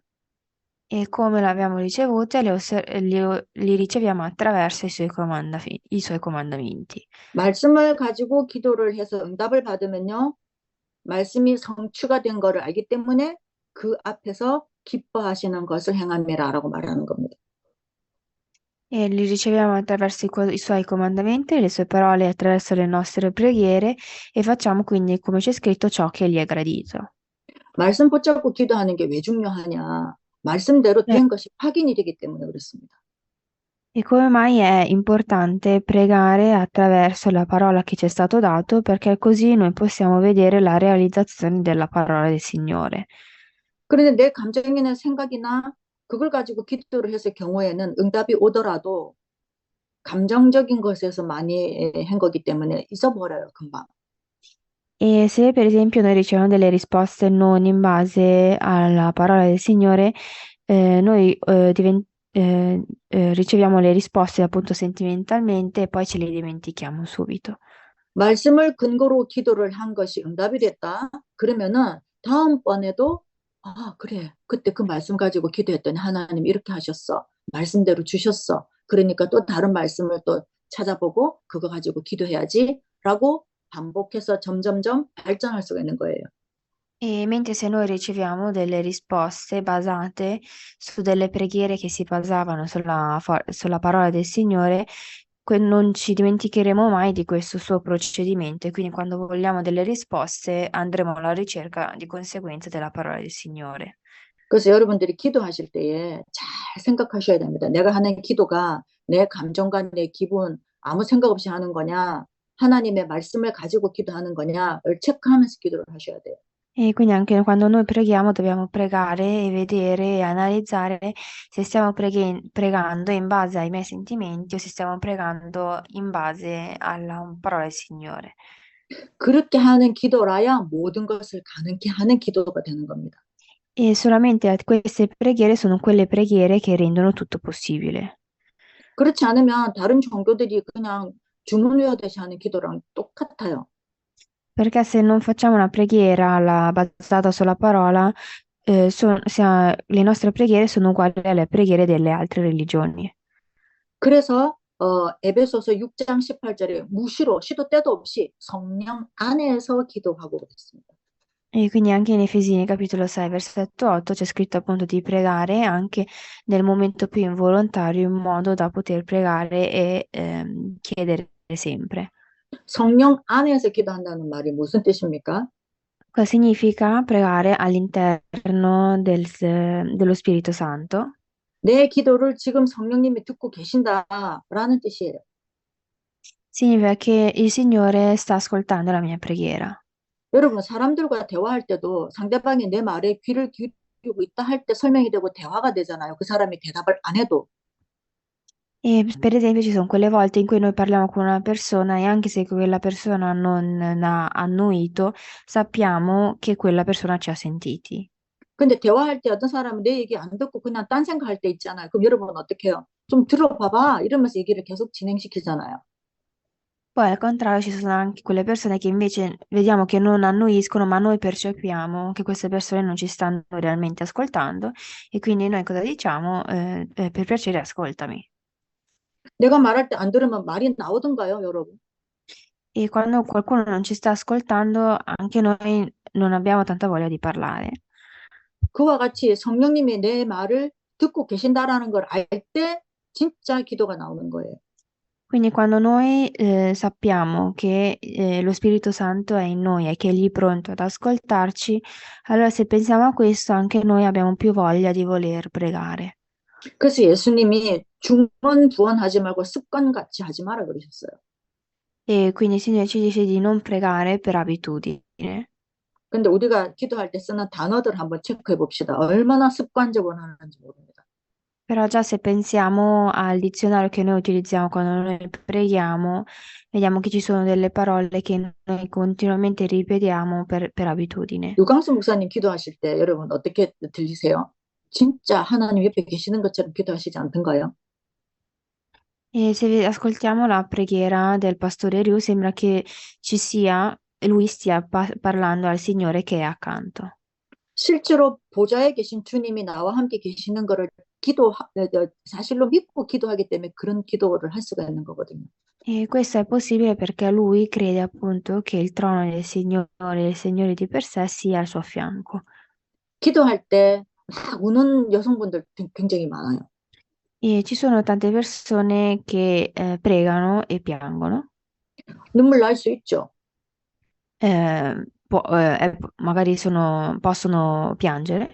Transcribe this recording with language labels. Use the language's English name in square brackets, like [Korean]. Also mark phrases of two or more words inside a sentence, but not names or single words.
[Italian] E come l'abbiamo ricevuta, li riceviamo attraverso i Suoi comandamenti. [Korean] 말씀을 가지고 기도를 해서 응답을 받으면요, 말씀이 성취가 된 거를 알기 때문에 그 앞에서 기뻐하시는 것을 행함이라라고 말하는 겁니다. [Italian] E li riceviamo attraverso i Suoi comandamenti, le Sue parole attraverso le nostre preghiere e facciamo quindi, come c'è scritto, ciò che gli è gradito. [Korean] 말씀 붙잡고 기도하는 게 왜 중요하냐? 말씀대로 Eh, 된 것이 확인이 되기 때문에 그렇습니다. [Italian] E come mai è importante pregare attraverso la parola che ci è stato dato, perché così noi possiamo vedere la realizzazione della parola del Signore. [Korean] 그런데 내 감정이나 생각이나 그걸 가지고 기도를 했을 경우에는 응답이 오더라도 감정적인 것에서 많이 한 거기 때문에 잊어버려요, 금방. [Italian] E se per esempio noi riceviamo delle risposte non in base alla parola del Signore, noi riceviamo le risposte appunto sentimentalmente e poi ce le dimentichiamo subito. [Korean] 말씀을 근거로 기도를 한 것이 응답이 됐다. 그러면은 다음번에도 그래. 그때 그 말씀 가지고 기도했더니 하나님 이렇게 하셨어. 말씀대로 주셨어. 그러니까 또 다른 말씀을 또 찾아보고 그거 가지고 기도해야지. 라고 반복해서 점점점 발전할 수가 있는 거예요. [Italian] E mentre se noi riceviamo delle risposte basate su delle preghiere che si basavano sulla parola del Signore, non ci dimenticheremo mai di questo suo procedimento e quindi quando vogliamo delle risposte andremo alla ricerca di conseguenza della parola del Signore. [Korean] 그래서 여러분들이 기도하실 때에 잘 생각하셔야 됩니다. 내가 하는 기도가 내 감정과 내 기분 아무 생각 없이 하는 거냐, 하나님의 말씀을 가지고 기도하는 거냐를 체크하면서 기도를 하셔야 돼요. [Italian] E quindi anche quando noi preghiamo dobbiamo pregare e vedere e analizzare se stiamo pregando in base ai miei sentimenti o se stiamo pregando in base alla parola del Signore. [Korean] 그렇게 하는 기도라야 모든 것을 가능케 하는 기도가 되는 겁니다. [Italian] E solamente queste preghiere sono quelle preghiere che rendono tutto possibile. [Korean] 그렇지 않으면 다른 종교들이 그냥 주문 외우듯이 하는 기도랑 똑같아요. [Italian] Perché se non facciamo una preghiera basata sulla parola, le nostre preghiere sono uguali alle preghiere delle altre religioni. [Korean] 그래서 에베소서 6장 18절에 무시로 시도 때도 없이 성령 안에서 기도하고 그랬습니다. [Italian] E quindi anche in Efesini capitolo 6 versetto 8 c'è scritto appunto di pregare anche nel momento più involontario in modo da poter pregare e chiedere sempre. [Korean] 성령 안에서 기도한다는 말이 무슨 뜻입니까? [Italian] Cosa significa pregare all'interno dello Spirito Santo? [Korean] 내 기도를 지금 성령님이 듣고 계신다라는 뜻이에요. [Italian] Significa che il Signore sta ascoltando la mia preghiera. [Korean] 여러분, 사람들과 대화할 때도 상대방이 내 말에 귀를 기울이고 있다 할 때 설명이 되고 대화가 되잖아요. 그 사람이 대답을 안 해도. [Italian] E per esempio ci sono quelle volte in cui noi parliamo con una persona e anche se quella persona non ha annuito, sappiamo che quella persona ci ha sentiti. [Korean] 근데 대화할 때 어떤 사람은 내 얘기 안 듣고 그냥 딴 생각할 때 있잖아요. 그럼 여러분은 어떻게 해요? 좀 들어봐봐. 이러면서 얘기를 계속 진행시키잖아요. [Italian] Poi al contrario ci sono anche quelle persone che invece vediamo che non annuiscono, ma noi percepiamo che queste persone non ci stanno realmente ascoltando e quindi noi cosa diciamo? Per piacere ascoltami. [Korean] 내가 말할 때 안 들으면 말이 나오던가요, 여러분? [Italian] E quando qualcuno non ci sta ascoltando, anche noi non abbiamo tanta voglia di parlare. [Korean] 그와 같이 성령님이 내 말을 듣고 계신다라는 걸 알 때 진짜 기도가 나오는 거예요. [Italian] Quindi quando noi sappiamo che lo Spirito Santo è in noi e che Egli è pronto ad ascoltarci, allora se pensiamo a questo, anche noi abbiamo più voglia di voler pregare. [Korean] 그래서 예수님이 중언부언하지 말고 습관같이 하지 마라 그러셨어요. [Italian] E quindi il Signore ci dice di non pregare per abitudine. [Korean] 근데 우리가 기도할 때 쓰는 단어들 한번 체크해 봅시다. 얼마나 습관적으로 하는지 모릅니다. [Italian] Però già se pensiamo al dizionario che noi utilizziamo quando noi preghiamo, vediamo che ci sono delle parole che noi continuamente ripetiamo per abitudine. [Korean] 유광수 목사님 기도하실 때 여러분 어떻게 들리세요? 진짜 하나님 옆에 계시는 것처럼 기도하시지 않던가요? [Italian] E se ascoltiamo la preghiera del pastore Riu, sembra che lui stia parlando al Signore che è accanto. [Korean] 실제로 보좌에 계신 주님이 나와 함께 계시는 거를 사실로 믿고 기도하기 때문에 그런 기도를 할 수가 있는 거거든요. [Italian] E questo è possibile perché lui crede appunto che il trono del Signore e il Signore di per sé sia al suo fianco. [Korean] 기도할 때 막 우는 여성분들 굉장히 많아요. [Italian] E ci sono tante persone che pregano e piangono. [Korean] 눈물 날 수 있죠. [Italian] Magari possono piangere,